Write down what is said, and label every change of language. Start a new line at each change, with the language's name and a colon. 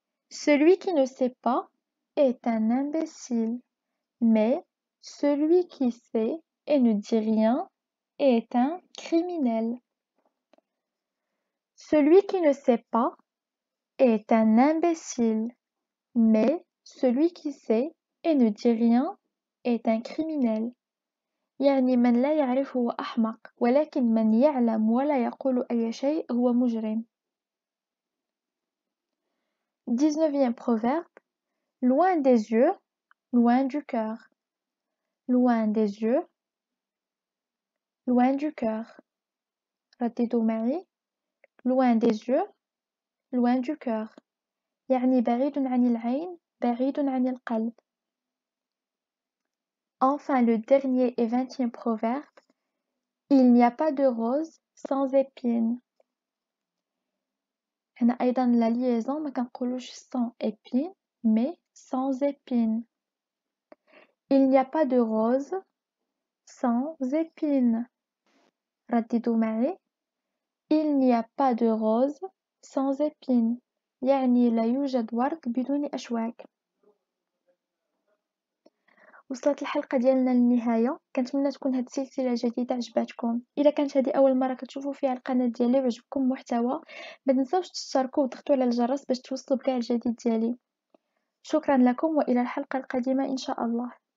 French: Celui qui ne sait pas est un imbécile, mais celui qui sait et ne dit rien est un criminel. Celui qui ne sait pas est un imbécile, mais celui qui sait et ne dit rien est un criminel.
Arabic: يعني من لا يعرف هو أحمق، ولكن من يعلم ولا يقول أي شيء هو مجرم.
French: 19e proverbe. Loin des yeux, loin du cœur. Loin des yeux, loin du cœur.
Arabic: رددوا معي.
French: Loin des yeux, loin du cœur.
Arabic: يعني بعيد عن العين، بعيد عن القلب.
French: Enfin, le dernier et 20e proverbe. Il n'y a pas de rose sans épines.
Arabic: هنا أيضا la liaison ما كنقولوش
French: sans épines mais sans épines. Il n'y a pas de rose sans épines.
Arabic: رددوا معي.
French: Il n'y a pas de rose sans épines.
Arabic: يعني لا يوجد ورد بدون أشواك. وصلت الحلقة ديالنا للنهاية. كنتمنى تكون هاد السلسلة جديدة عجباتكم. إلا كانت هذه أول مرة كتشوفوا فيها القناة ديالي وعجبكم محتوى، ما تنساوش تشتركوا وتضغطوا على الجرس باش توصلوا بكاع الجديد ديالي. شكرا لكم وإلى الحلقة القادمة إن شاء الله.